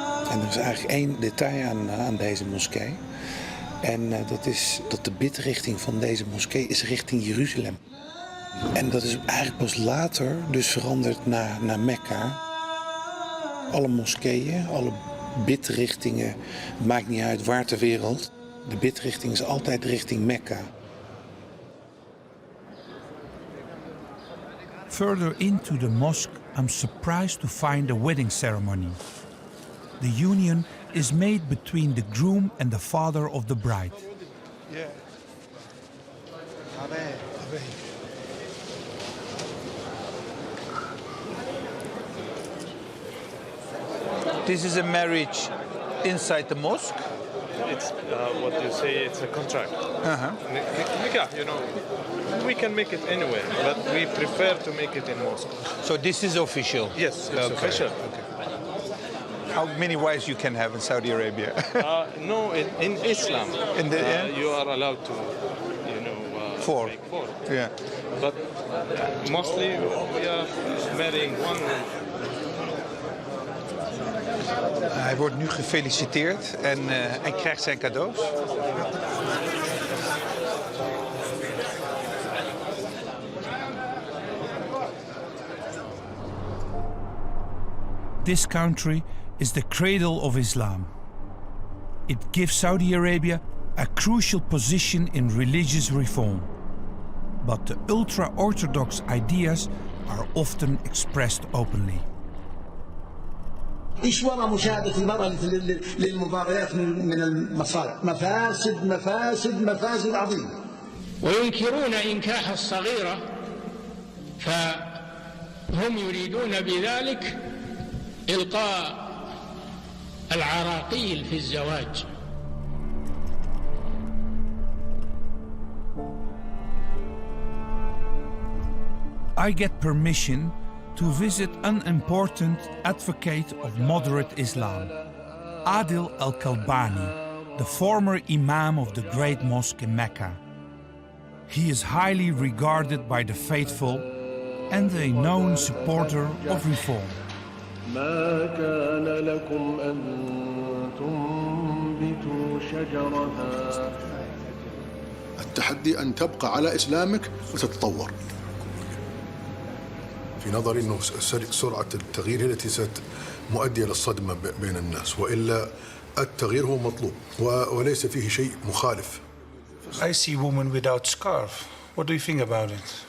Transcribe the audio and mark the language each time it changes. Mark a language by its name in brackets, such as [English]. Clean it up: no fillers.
[Dutch] En er is eigenlijk één detail aan deze moskee. En dat is dat de bidrichting van deze moskee is richting Jeruzalem. En dat is eigenlijk pas later dus veranderd naar Mekka. Alle moskeeën, alle bidrichtingen, maakt niet uit waar ter wereld. De bidrichting is altijd richting Mekka. [English] Further into the mosque, I'm surprised to find a wedding ceremony. The union is made between the groom and the father of the bride. Yeah. This is a marriage inside the mosque? It's what you say, it's a contract. Nikah, you know, we can make it anywhere, but we prefer to make it in mosque. So this is official? Yes, it's official. Okay. How many wives you can have in Saudi Arabia? No, in Islam, you are allowed to, you know, four. Make four. Yeah. But mostly we are marrying one. [Dutch] Hij wordt nu gefeliciteerd en krijgt zijn cadeaus. [English] This country is the cradle of Islam. It gives Saudi Arabia a crucial position in religious reform. But the ultra-Orthodox ideas are often expressed openly. [Arabic] ايش وراء مشاهدة المرأة للمباريات من المصالح؟ مفاسد مفاسد مفاسد عظيمة. وينكرون إنكاح الصغيرة، فهم يريدون بذلك إلقاء العراقيل في الزواج. [English] I get permission to visit an important advocate of moderate Islam, Adil al-Kalbani, the former Imam of the Great Mosque in Mecca. He is highly regarded by the faithful and a known supporter of reform. [Arabic] ما كان لكم أن تنبتوا شجرها. التحدي أن تبقى على إسلامك وتتطور. في نظري أنه سرعة التغيير هي التي مؤدية للصدمة بين الناس، وإلا التغيير هو مطلوب وليس فيه شيء مخالف. [English] I see women without scarf. What do you think about it?